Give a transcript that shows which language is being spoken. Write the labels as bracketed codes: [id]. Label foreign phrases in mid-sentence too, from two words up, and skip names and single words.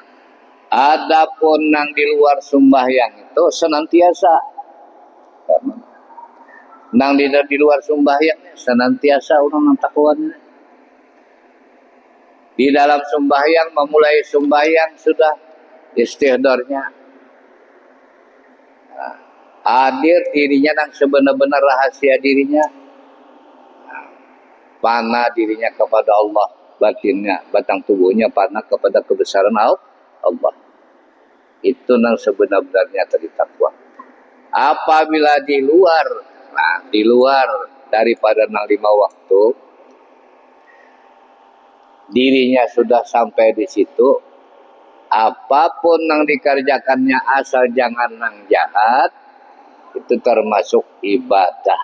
[bjn] Adapun nang di luar sembahyang itu senantiasa nang di luar sembahyang senantiasa orang nang takwannya. [id] Di dalam sembahyang memulai sembahyang sudah istihdarnya. [bjn] Hadir dirinya nang sebenar-benar rahasia dirinya, panah dirinya kepada Allah, batinnya, batang tubuhnya panah kepada kebesaran Allah. Itu nang sebenar-benarnya tadi takwa. Apabila di luar daripada nang 5 waktu, dirinya sudah sampai di situ, apapun nang dikerjakannya asal jangan nang jahat, itu termasuk ibadah.